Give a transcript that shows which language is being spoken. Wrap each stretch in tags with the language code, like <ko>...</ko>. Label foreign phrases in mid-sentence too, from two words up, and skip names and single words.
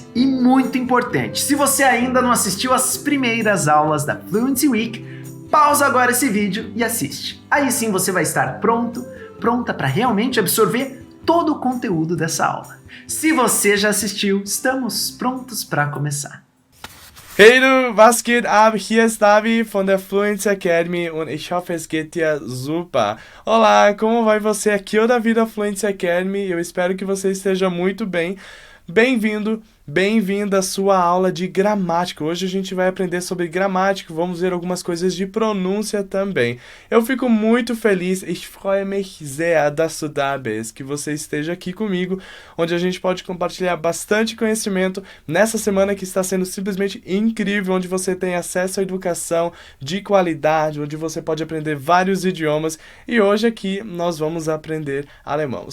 <pt>E muito importante, se você ainda não assistiu às primeiras aulas da Fluency Week, pausa agora esse vídeo e assiste. Aí sim você vai estar pronta para realmente absorver todo o conteúdo dessa aula. Se você já assistiu, estamos prontos para começar.</pt> <de>Hey du, was geht ab? Hier ist Davi von der Fluency Academy und ich hoffe, es geht dir super.</de> <pt>Olá, como vai você? Aqui é o Davi da Fluency Academy e eu espero que você esteja muito bem. Bem-vindo, bem-vinda à sua aula de gramática. Hoje a gente vai aprender sobre gramática, vamos ver algumas coisas de pronúncia também. Eu fico muito feliz,</pt> <de>ich freue mich sehr, dass du da bist,</de> <pt>que você esteja aqui comigo, onde a gente pode compartilhar bastante conhecimento nessa semana que está sendo simplesmente incrível, onde você tem acesso à educação de qualidade, onde você pode aprender vários idiomas e hoje aqui nós vamos aprender alemão.</pt>